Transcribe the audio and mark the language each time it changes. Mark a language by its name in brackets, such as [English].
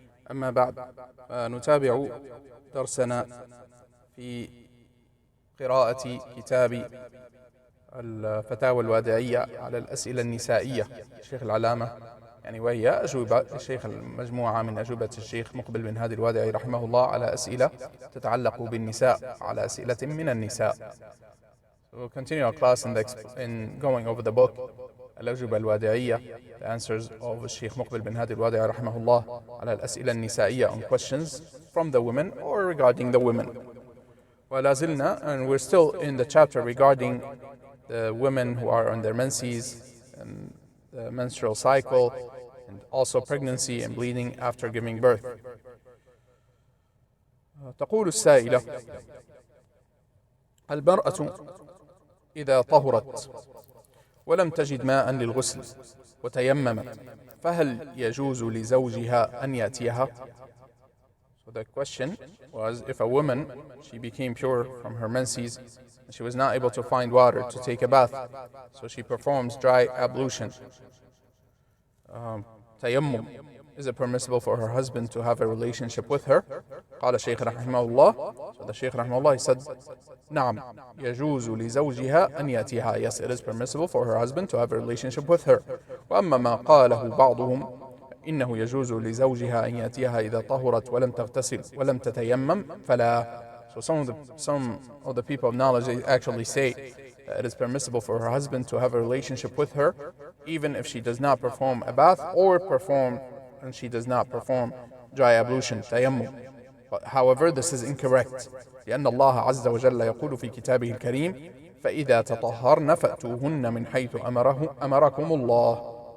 [Arabic] أما بعد، نتابع درسنا في قراءة كتاب الفتاوى الوادعية على الأسئلة النسائية الشيخ العلامة، وهي أجوبة الشيخ المجموعة من أجوبة الشيخ مقبل بن هادي الوادعي رحمه الله على أسئلة تتعلق بالنساء، على أسئلة من النساء. [English] We'll continue our class in going over the book الأجوبة الوادعية, the answers of الشيخ مقبل بن هادي الوادعي رحمه الله [Arabic] على الأسئلة النسائية, [English] on questions from the women or regarding the women. [Arabic] ولا زلنا, [English] and we're still in the chapter regarding the women who are on their menses and the menstrual cycle, and also pregnancy and bleeding after giving birth. [Arabic] تقول السائلة: المرأة إذا طهرت ولم تجد ماء للغسل وتيممت فهل يجوز لزوجها أن يأتيها؟ [English] So the question was, if a woman, she became pure from her menses and she was not able to find water to take a bath, so she performs dry ablution. Tayammum, is it permissible for her husband to have a relationship with her? [Arabic] قال الشيخ رحمه الله, [English] so the Shaykh [Arabic] رحمه الله, [English] he said, [Arabic] نعم يجوز لزوجها أن يأتيها. [English] Yes, it is permissible for her husband to have a relationship with her. [Arabic] وأما ما قاله بعضهم إنه يجوز لزوجها أن يأتيها إذا طهرت ولم تغتسل ولم تتيمم فلا. [English] So some of the people of knowledge, they actually say that it is permissible for her husband to have a relationship with her even if she does not perform a bath and she does not perform dry ablution, tayammum. But however, this is incorrect, [Arabic] لأن الله عز وجل يقول في كتابه الكريم: فإذا تطهرن فأتوهن من حيث أمركم الله.